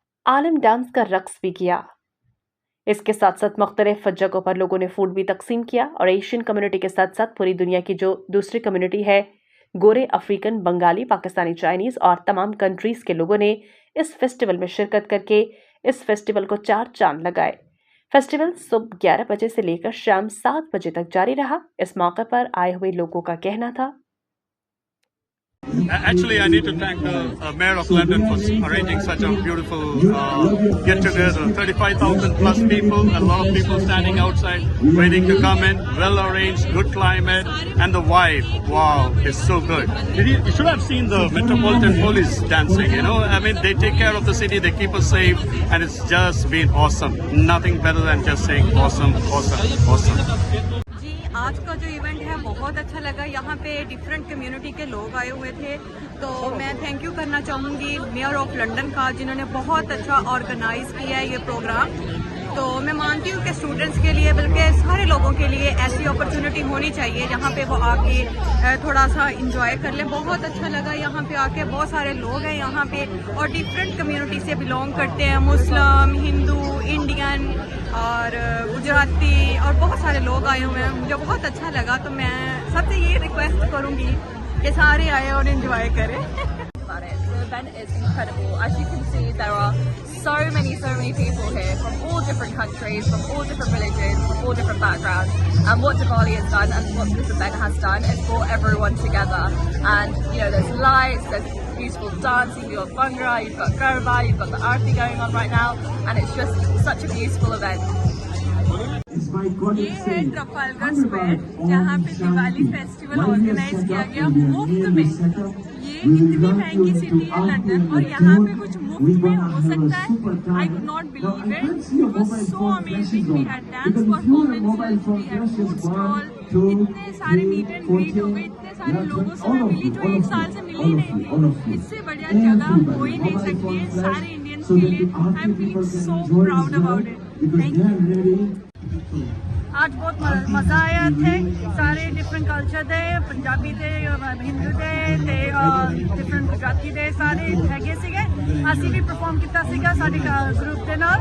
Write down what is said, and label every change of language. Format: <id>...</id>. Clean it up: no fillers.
<ur>عالم dance کا رقص بھی کیا۔ اس کے ساتھ ساتھ مختلف جگہوں پر لوگوں نے فوڈ بھی تقسیم کیا، اور ایشین کمیونٹی کے ساتھ ساتھ پوری دنیا کی جو دوسری کمیونٹی ہے، گورے، افریقن، بنگالی، پاکستانی، چائنیز اور تمام کنٹریز کے لوگوں نے اس فیسٹیول میں شرکت کر کے اس فیسٹیول کو 4 چاند لگائے۔ فیسٹیول صبح 11 بجے سے لے کر شام 7 بجے تک جاری رہا۔ اس موقع پر آئے ہوئے لوگوں کا کہنا تھا،</ur> <en>Actually, I need to thank the Mayor of London for arranging such a beautiful get-together. 35,000 plus people, a lot of people standing outside waiting to come in. Well arranged, good climate, and the vibe, wow, is so good. You should have seen the Metropolitan Police dancing, you know. I mean, they take care of the city, they keep us safe, and it's just been awesome. Nothing better than just saying awesome, awesome, awesome.</en> <ur>آج کا جو event ہے بہت اچھا لگا۔ یہاں پہ different community کے لوگ آئے ہوئے تھے، تو میں تھینک یو کرنا چاہوں گی میئر آف لنڈن کا، جنہوں نے بہت اچھا آرگنائز کیا ہے یہ پروگرام۔ تو میں مانتی ہوں کہ اسٹوڈنٹس کے لیے بلکہ سارے لوگوں کے لیے ایسی اپرچونٹی ہونی چاہیے جہاں پہ وہ آ کے تھوڑا سا انجوائے کر لیں۔ بہت اچھا لگا یہاں پہ آ کے، بہت سارے لوگ ہیں یہاں پہ اور ڈفرینٹ کمیونٹی سے بلونگ کرتے ہیں، مسلم، ہندو، انڈین اور گجراتی اور بہت سارے لوگ آئے ہوئے ہیں۔ مجھے بہت اچھا لگا، تو میں سب سے یہ ریکویسٹ کروں گی کہ سارے آئے اور انجوائے کریں۔</ur> <en>The event is incredible. As you can see, there are so many people here from all different countries, from all different religions, from all different backgrounds. And what Diwali has done and what this event has done is brought everyone together. And you know, there's lights, there's beautiful dancing, you've got bhangra, you've got garba, you've got the aarti going on right now, and it's just such a beautiful event.</en> <ur>یہ ہے Trafalgar square, جہاں پہ Diwali festival organise کیا گیا مفت میں۔ یہ اتنی مہنگی سٹی ہے لندن، اور یہاں پہ کچھ مفت میں ہو سکتا ہے۔ آئی</ur> <en>could not believe it. It was so amazing. We had dance performances, we had food stall,</en> <ur>اتنے سارے میٹ اینڈ گریٹ ہو گئے، اتنے سارے لوگوں سے میں ملی جو 1 سال سے ملی نہیں تھی۔ اس سے بڑھیا جگہ ہو ہی نہیں سکتی ہے سارے انڈینس کے لیے۔</ur> <en>I am feeling so proud about it.</en> <ur>Thank you.</ur> <pa>آج بہت مزہ آیا تھے، سارے ڈفرینٹ کلچر دے، پنجابی دے، ہندو دے تے ڈفرینٹ گجراتی دے، سارے ਹੈਗੇ ਸੀਗੇ۔ ਅਸੀਂ ਵੀ ਪਰਫਾਰਮ ਕੀਤਾ ਸੀਗਾ ਸਾਡੇ ਗਰੁੱਪ ਦੇ ਨਾਲ।</pa>